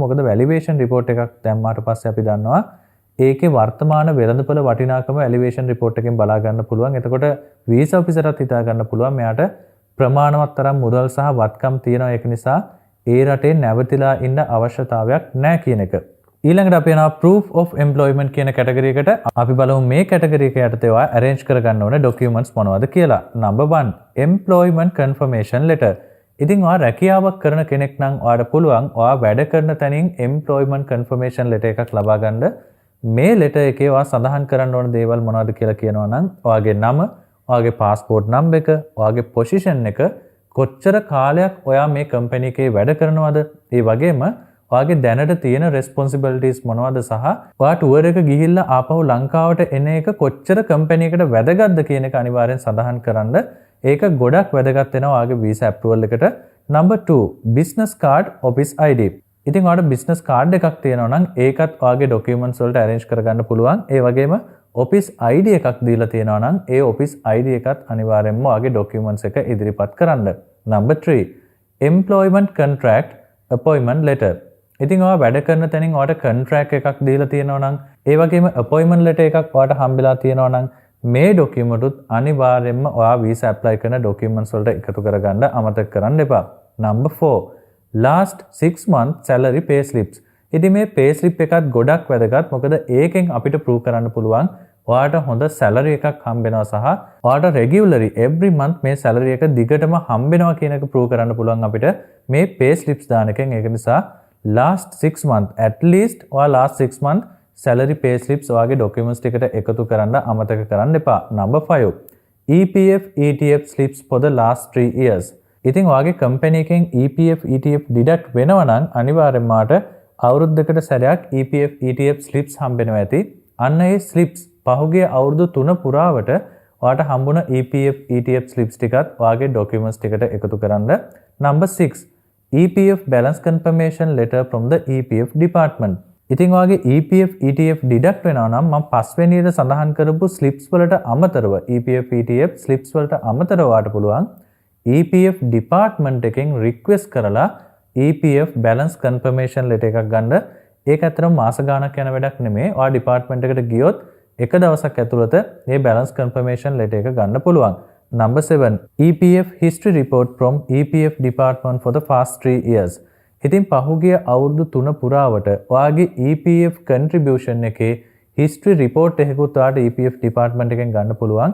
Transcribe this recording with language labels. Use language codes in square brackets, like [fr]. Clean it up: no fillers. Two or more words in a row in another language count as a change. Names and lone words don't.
[si] මොකද [en] validation report [si] එකක් දැම්මාට පස්සේ අපි දන්නවා ඒකේ වර්තමාන වෙළඳපොළ වටිනාකම [en] validation report [si] එකෙන් බලා ගන්න පුළුවන්. එතකොට වීසා ඔෆිසර්ටත් හිතා ගන්න පුළුවන් මෙයාට ප්‍රමාණවත් තරම් මුදල් සහ වත්කම් තියෙනවා. ඒක නිසා ඒ රටේ නැවතිලා ඉන්න අවශ්‍යතාවයක් නැහැ කියන එක. ඊළඟට අපි යනවා [en] proof of employment [si] කියන කැටගරි එකට. අපි බලමු මේ කැටගරි එක යටතේ ඔයා arrange කරගන්න ඕන documents මොනවද කියලා. [en] Number 1. Employment confirmation letter. [si] ඉතින් ඔයා රැකියාවක් කරන කෙනෙක් නම් ඔයාට පුළුවන් ඔයා වැඩ කරන තැනින් [en] employment confirmation letter [si] එකක් ලබා ගන්න. මේ letter එකේ ඔයා සඳහන් කරන්න ඕන දේවල් මොනවද කියලා කියනවා නම් ඔයාගේ නම, ඔයාගේ [en] passport number [si] එක, ඔයාගේ position එක, කොච්චර කාලයක් ඔයා මේ කම්පැනි එකේ වැඩ කරනවද, ඒ වගේම ඔයාගේ දැනට තියෙන responsibilities මොනවද සහ ඔයා ටුවර් එක ගිහිල්ලා ආපහු ලංකාවට එන එක කොච්චර කම්පැනි එකට වැදගත්ද කියන එක අනිවාර්යෙන් සඳහන් කරන්න. ඒක ගොඩක් වැදගත් වෙනවා ඔයාගේ [en] visa approval [si] එකට. Number 2. [en] business card, office ID. [si] ඉතින් ඔයාට [en] business card [si] එකක් තියෙනවා නම් ඒකත් ඔයාගේ documents වලට arrange කරගන්න පුළුවන්. ඒ වගේම [en] office ID [si] එකක් දීලා තියෙනවා නම් ඒ [en] office ID [si] එකත් අනිවාර්යෙන්ම ඔයාගේ documents එක ඉදිරිපත් කරන්න. [en] Number 3. employment contract, appointment letter. [si] ඉතින් ඔයා වැඩ කරන තැනින් ඔයාට contract එකක් දීලා තියෙනවා නම් ඒ වගේම [en] appointment letter [si] එකක් ඔයාට හම්බෙලා තියෙනවා නම් මේ document උත් අනිවාර්යෙන්ම ඔයා [en] visa apply [si] කරන documents වලට එකතු කරගන්න අමතක කරන්න එපා. [en] Number 4. last 6 month salary pay slips. [si] ඉතින් මේ [en] pay slip [si] එකත් ගොඩක් වැදගත්. මොකද ඒකෙන් අපිට prove කරන්න පුළුවන් ඔයාට හොඳ salary එකක් හම්බෙනවා සහ ඔයාට [en] regularly every month [si] මේ salary එක දිගටම හම්බෙනවා කියන එක prove කරන්න පුළුවන් අපිට මේ [en] pay slips [si] දාන එකෙන්. ඒක නිසා [en] last 6 month at least or last 6 month salary pay slips [si] ඔයාගේ documents ටිකට එකතු කරන්න අමතක කරන්න එපා. Number 5. [en] EPF ETF slips for the last 3 years. [si] ඉතින් ඔයාගේ company එකෙන් [en] EPF ETF deduct [si] වෙනවා නම් අනිවාර්යෙන්ම මාට අවුරුද්දකට සැරයක් [en] EPF ETF slips [si] හම්බෙනවා ඇති. අන්න ඒ slips පහුගිය අවුරුදු 3 පුරාවට ඔයාට හම්බුණ [en] EPF ETF slips [si] ටිකත් ඔයාගේ documents ටිකට එකතු කරන්න. [en] Number 6. EPF balance confirmation letter from the EPF department. [si] ඉතින් ඔයාගේ [en] EPF ETF deduct [si] වෙනවා නම් මම පස්වෙනියට සඳහන් කරපු slips වලට අමතරව [en] EPF ETF slips [si] වලට අමතරව ඔයාට පුළුවන් [en] EPF department [si] එකෙන් request කරලා [en] EPF balance confirmation letter [si] එකක් ගන්න. ඒක ඇත්තටම මාස ගාණක් යන වැඩක් නෙමෙයි. ඔයා department එකට ගියොත් එක දවසක් ඇතුළත මේ [en] balance confirmation letter [si] එක ගන්න පුළුවන්. [en] Number 7. EPF history report from EPF department for the past 3 years. [si] ඉතින් පහුගිය අවුරුදු 3 පුරාවට ඔයාගේ EPF contribution එකේ [en] history report [si] එකකුත් ඔයාට [en] EPF department [si] එකෙන් ගන්න පුළුවන්.